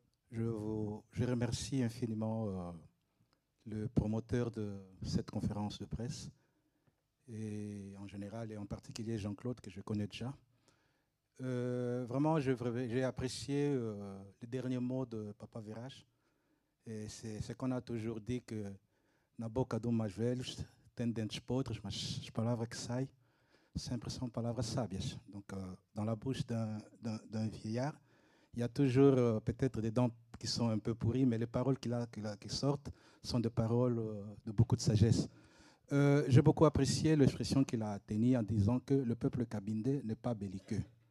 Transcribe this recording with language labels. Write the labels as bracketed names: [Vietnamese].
[French] Je remercie infiniment le promoteur de cette conférence de presse, et en général et en particulier Jean-Claude, que je connais déjà. Vraiment, j'ai apprécié les derniers mots de Papa Virage. Et c'est ce qu'on a toujours dit, que [Portuguese] na boca de mais velhos tem dentes podres, mas as palavras que saem sempre são palavras sábias. [French] Donc, dans la bouche d'un vieillard, il y a toujours peut-être des dents qui sont un peu pourries, mais les paroles qui sortent sont des paroles de beaucoup de sagesse. J'ai beaucoup apprécié l'expression qu'il a tenue en disant que le peuple kabindé n'est pas belliqueux.